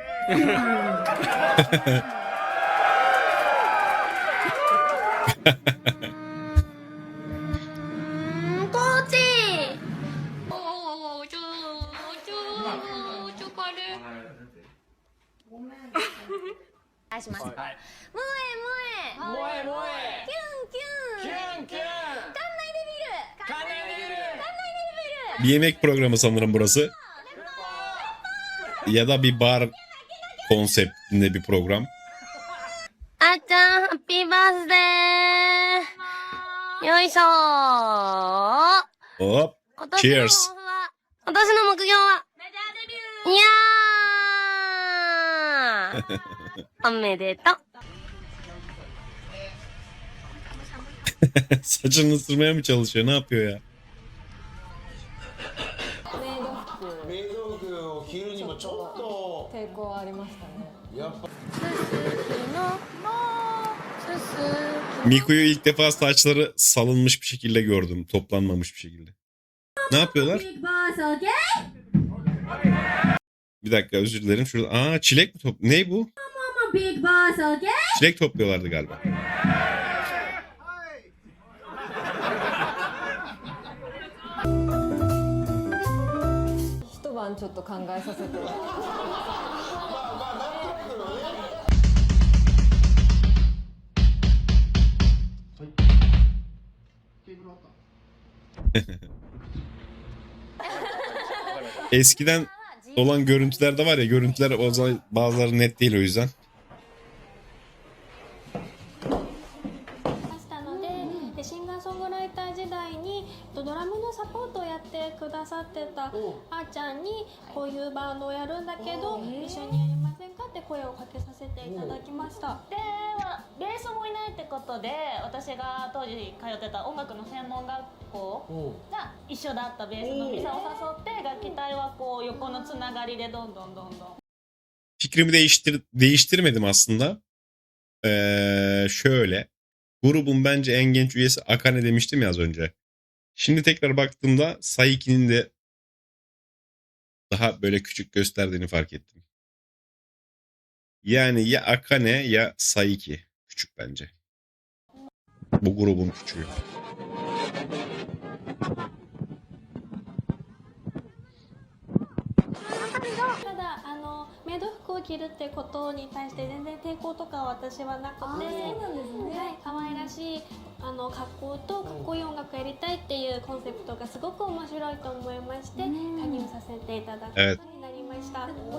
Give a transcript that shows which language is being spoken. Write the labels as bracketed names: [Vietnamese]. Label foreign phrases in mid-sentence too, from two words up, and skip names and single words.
[Japanese] コーチお願いします。萌え萌え萌え萌キュンキュンキュンキュン館内デビル館内デビル館内デビル [Turkish] Bir yemek programı sanırım burası. Ya da bir bar konseptinde bir program. [Japanese] あっちゃん、ハッピーバースデーよいしょー Hop. 今年の Cheers. 抱負は今年の目標はメジャーデビューいやーおめでとう [Turkish] Saçını ısırmaya mı çalışıyor? Ne yapıyor ya? [Japanese] メイド服を着るにもちょっと抵抗はありましたね。やっぱ [Turkish] Miku'yu ilk defa saçları salınmış bir şekilde gördüm. Toplanmamış bir şekilde. Ne yapıyorlar? Bir dakika özür dilerim. Şurada çilek mi ne bu? Çilek topluyorlardı galiba. [Japanese] 一晩ちょっと考えさせて。 [Turkish] Eskiden olan görüntüler de var ya, görüntüler bazıları net değil o yüzden. [Japanese] したのでシンガーソングライター時代にドラムのサポートをやってくださってたあーちゃんにこういうバンドをやるんだけど一緒にやりませんかって声をかけさせていただきました。でベースもいないってことで私が当時通ってた音楽の専門学校が一緒だったベースのミサを誘って楽器隊はこう横のつながりでどんどん。 [Turkish] Fikrimi değiştirmedim aslında. Şöyle. Grubun bence en genç üyesi Akane demiştim ya az önce. Şimdi tekrar baktığımda Saiki'nin de daha böyle küçük gösterdiğini fark ettim. Yani ya Akane ya Saiki küçük bence. Bu grubun küçüğü. [Japanese] ただメイド服を着るってことに対して全然抵抗とかは私はなくて、はい、可愛らしい格好とかっこいい音楽やりたいっていうコンセプトがすごく面白いと思いまして加入させていただくことになりました。